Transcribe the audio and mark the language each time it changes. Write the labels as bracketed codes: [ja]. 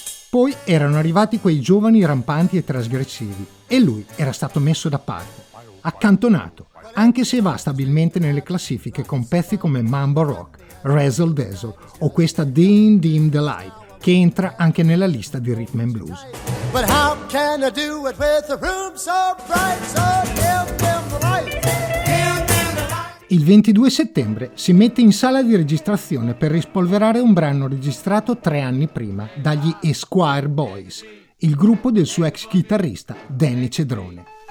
[it] Poi erano arrivati quei giovani rampanti e trasgressivi e lui era stato messo da parte, accantonato, anche se va stabilmente nelle classifiche con pezzi come Mambo Rock, Razzle Dazzle o questa Dim Dim The Light, che entra anche nella lista di Rhythm and Blues. [en] But how can I do it with a room so bright, so dim, dim the light. [it] Il 22 settembre si mette in sala di registrazione per rispolverare un brano registrato 3 anni prima dagli Esquire Boys, il gruppo del suo ex chitarrista Danny Cedrone.